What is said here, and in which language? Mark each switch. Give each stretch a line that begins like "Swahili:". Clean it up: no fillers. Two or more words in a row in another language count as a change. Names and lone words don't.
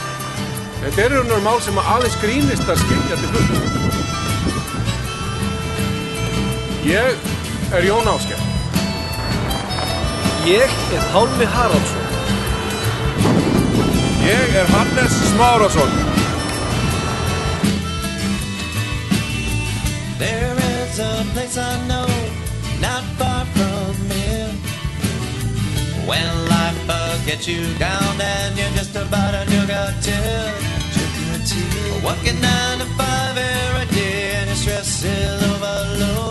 Icelandic: Þetta raunverulega mál sem aðeins grínistar skilja til fulls. Ég Jón Ásgeir. Ég Pálmi Haraldsson. Ég Hannes Smárasson.
English: There is a place I know, not far from here, when life gets you down and you're just about to drink a tear. Working 9 to 5 every day and your stress is overload.